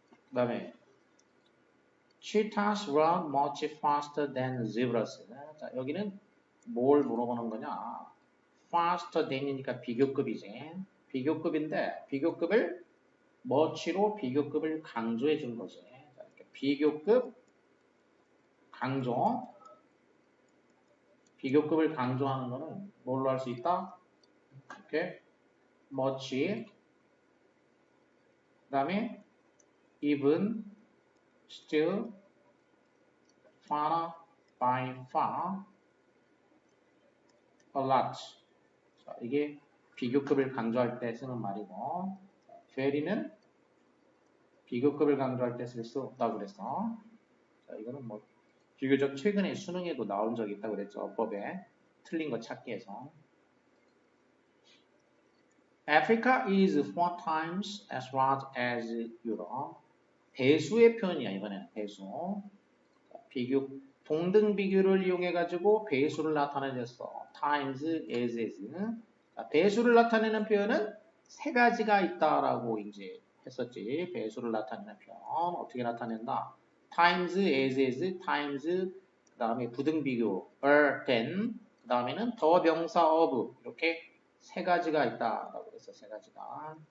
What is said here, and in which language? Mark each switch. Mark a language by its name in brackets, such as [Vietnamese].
[Korean] 그 다음에 [English] cheetahs run much faster than zebras. [Korean] 자, 여기는 뭘 물어보는 거냐? faster than이니까 비교급이지. 비교급인데 비교급을 much로 비교급을 강조해 준 거지. 자, 이렇게 비교급 강조. 비교급을 강조하는 거는 뭘로 할 수 있다? 이렇게 much. 그 다음에 [English] even, still, far, by far, a lot. [Korean] 자, 이게 비교급을 강조할 때 쓰는 말이고 very는 비교급을 강조할 때 쓸 수 없다고 그랬어. 자, 이거는 뭐 비교적 최근에 수능에도 나온 적이 있다고 그랬죠. 어법에 틀린 거 찾기 위해서. [English] Africa is 4 times as large as Europe. [Korean] 배수의 표현이야. 이번에는 배수. 비교, 동등 비교를 이용해 가지고 배수를 나타내줬어. [English] times as. [Korean] 배수를 나타내는 표현은 세 가지가 있다라고 이제 했었지. 배수를 나타내는 표현 어떻게 나타낸다? times as, times 그 다음에 부등 비교 than 그 다음에는 더 명사 of 이렇게 세 가지가 있다라고 했어. 세 가지가.